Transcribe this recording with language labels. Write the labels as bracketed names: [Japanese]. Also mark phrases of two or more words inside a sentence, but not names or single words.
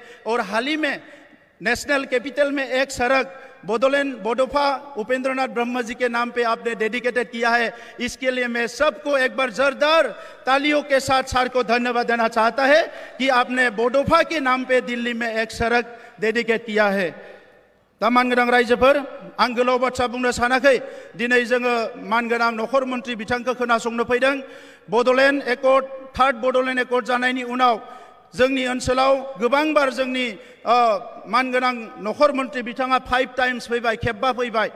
[Hindi] और हाल ही में [English] national capital [Hindi] में एक सड़क बोडोलैंड बोडोफा उपेंद्रनाथ ब्रह्म जी के नाम पे आपने डेडिकेटेड किया है। इसके लिए मैं सबको एक बार जोरदार तालियों के साथ सर को धन्यवाद देना चाहता है कि आपने बोडोफा के नाम पे दिल्ली में एक सड़क डेडिकेट किया है। [Bodo] दा मानगोनां रायजोफोर, आं गोलाव बाथ्रा बुंनो सानाखै, दिनै जोङो मानगोनां नखर मन्त्रि बिथांखौ खोनासंनो फैदों। बडोलैंड एकर्ड, 3rd बडोलैंड एकर्ड जानायनि उनाव जोंनि ओनसोलाव गोबांबार जोंनि मानगोनां नखर मन्त्रि बिथाङा 5 टाइम्स फैबाय, खेबबा फैबाय।